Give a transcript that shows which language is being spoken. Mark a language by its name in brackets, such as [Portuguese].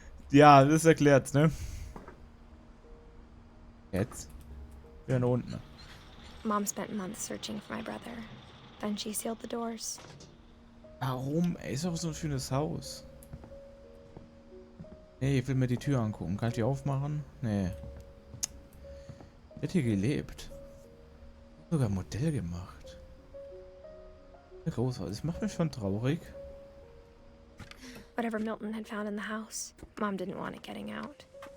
[German] Ja, das erklärt's, ne? Jetzt? Wir sind unten. [English] Mom spent months searching for my brother. Then she sealed the doors. [German] Warum? Ey, ist doch so ein schönes Haus. Hey, ich will mir die Tür angucken. Kann ich die aufmachen? Nee. Der hat hier gelebt. Sogar ein Modell gemacht. Großartig. Das macht mich schon traurig. [English] Whatever Milton had found in the house, Mom didn't want it getting out.